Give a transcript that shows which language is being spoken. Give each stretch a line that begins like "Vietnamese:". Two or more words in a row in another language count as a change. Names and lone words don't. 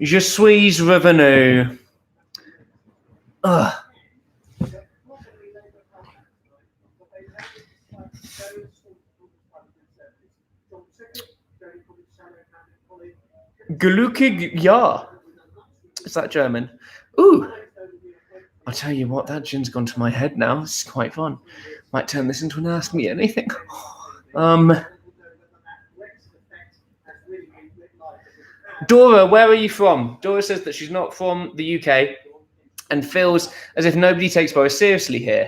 French: Je suis revenu.
German: Glückig ja.
English: Is that German? Ooh. I'll tell you what, that gin's gone to my head now. It's quite fun. Might turn this into an Ask Me Anything. Dora, where are you from? Dora says that she's not from the UK and feels as if nobody takes Boris seriously here.